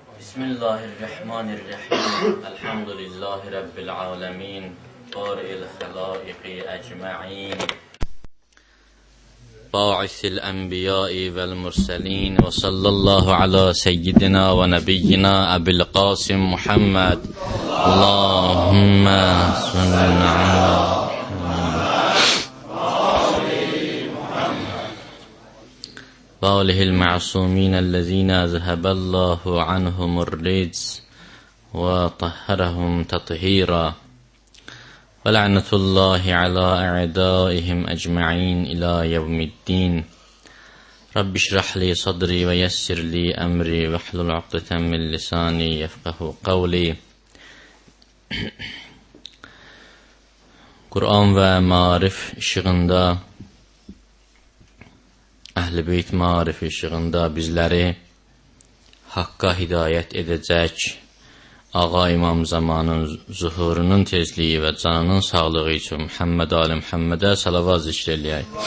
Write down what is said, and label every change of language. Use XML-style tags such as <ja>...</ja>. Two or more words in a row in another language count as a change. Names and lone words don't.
<ar>بسم الله الرحمن الرحيم. الحمد لله رب العالمين. بارئ الخلائق أجمعين. باعث الأنبياء والمرسلين. وصلى الله على سيدنا ونبينا أبي القاسم محمد. اللهم صل على وآله المعصومين الذين ذهب الله عنهم الرجس وطهرهم تطهيرا ولعنة الله على أعدائهم أجمعين إلى يوم الدين رب اشرح لي صدري ويسر لي أمري واحلل عقدة من لساني يفقه قولي.</ar> <az>Quran və Maarif işığında, Əhl-i Beyt Maarifi işığında bizləri haqqa hidayət edəcək Ağa İmam Zamanın zuhurunun tezliyi və canının sağlığı üçün Muhammed Ali Muhammedə salavat zikr eləyək.</az>